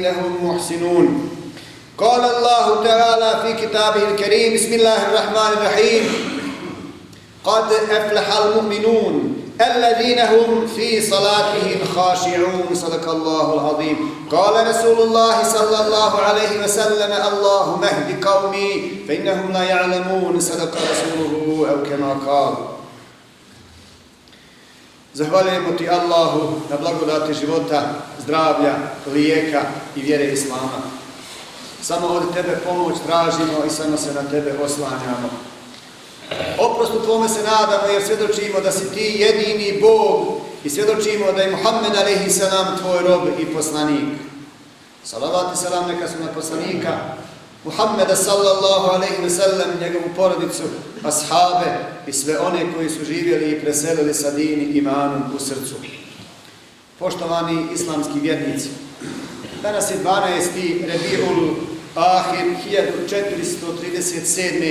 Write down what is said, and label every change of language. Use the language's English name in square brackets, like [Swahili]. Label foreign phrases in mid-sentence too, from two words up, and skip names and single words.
[Arabic] هم محسنون قال الله تعالى في كتابه الكريم بسم الله الرحمن الرحيم قد أفلح المؤمنون الذين هم في صلاتهم خاشعون صدق الله العظيم قال رسول الله صلى الله عليه وسلم اللهم اهد قومي فإنهم لا يعلمون صدق رسوله أو كما قال. [Bosnian] Zahvaljujemo ti Allahu na blagodati života, zdravlja, lijeka i vjere Islama. Samo od tebe pomoć tražimo i samo se na tebe oslanjamo. Oprostu tvome se nadamo jer svjedočimo da si ti jedini Bog i svjedočimo da je Muhammed a.s. tvoj rob i poslanik. Salavat i salam neka su na poslanika Muhammeda [Arabic] صلى الله عليه وسلم, [Bosnian] njegovu porodicu, ashabe i sve one koji su živjeli i preselili sa dini imanom u srcu. Poštovani islamski vjernici, danas je 12. Rebiul Ahir 1437.